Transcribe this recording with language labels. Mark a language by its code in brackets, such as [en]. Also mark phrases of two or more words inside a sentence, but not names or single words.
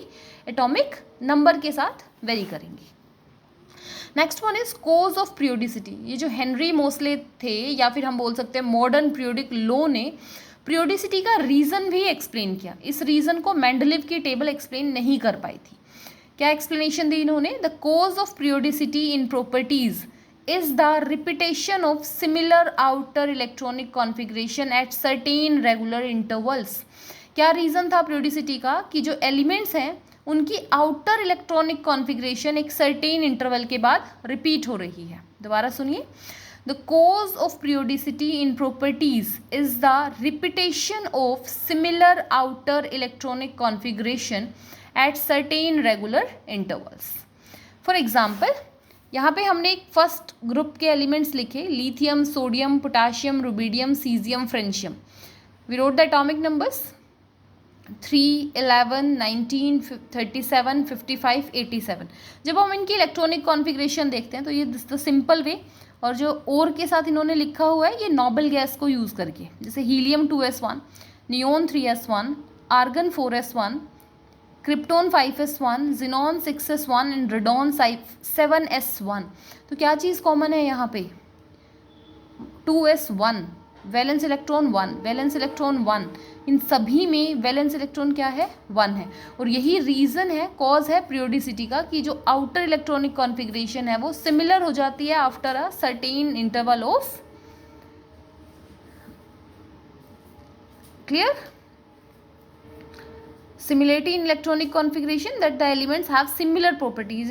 [en] atomic number [hi] के साथ वेरी करेंगी. [en] next one is cause of periodicity. [hi] ये जो हेनरी मोस्ले थे या फिर हम बोल सकते हैं [en] modern periodic law [hi] ने पीरियोडिसिटी का रीज़न भी एक्सप्लेन किया. इस रीज़न को मेंडलीव की टेबल एक्सप्लेन नहीं कर पाई थी. क्या एक्सप्लेनेशन दी इन्होंने? [en] the cause of periodicity in properties is the repetition of similar outer electronic configuration at certain regular intervals. [hi] क्या रीज़न था periodicity का? कि जो एलिमेंट्स हैं उनकी [en] outer electronic configuration [hi] एक [en] certain interval [hi] के बाद रिपीट हो रही है. दोबारा सुनिए. [en] The cause of periodicity in properties is the repetition of similar outer electronic configuration at certain regular intervals. For example, [hi] यहाँ पे हमने एक [en] first group [hi] के एलिमेंट्स लिखे, लिथियम, सोडियम, पोटाशियम, रुबिडियम, सीजियम, फ्रेंशियम. [en] we wrote the atomic numbers 3, 11, 19, 37, 55, 87. [hi] जब हम इनकी [en] electronic configuration [hi] देखते हैं तो ये [en] the simple way. [hi] और जो और के साथ इन्होंने लिखा हुआ है ये [en] noble gas [hi] को यूज़ करके, जैसे हीलियम 2s1, नियोन 3s1, आर्गन 4s1, क्रिप्टोन 5s1, जिनॉन 6s1 एंड रेडॉन 7s1. तो क्या चीज़ कॉमन है यहाँ पे? 2s1, [en] valence electron [hi] 1, [en] valence electron [hi] 1. इन सभी में [en] valence electron [hi] क्या है, 1 है। और यही रीज़न है, कॉज है पीरियोडिसिटी का, कि जो [en] outer electronic configuration [hi] है वो सिमिलर हो जाती है [en] after a certain interval of, [hi] क्लियर, [en] similarity in electronic configuration that the elements have similar properties.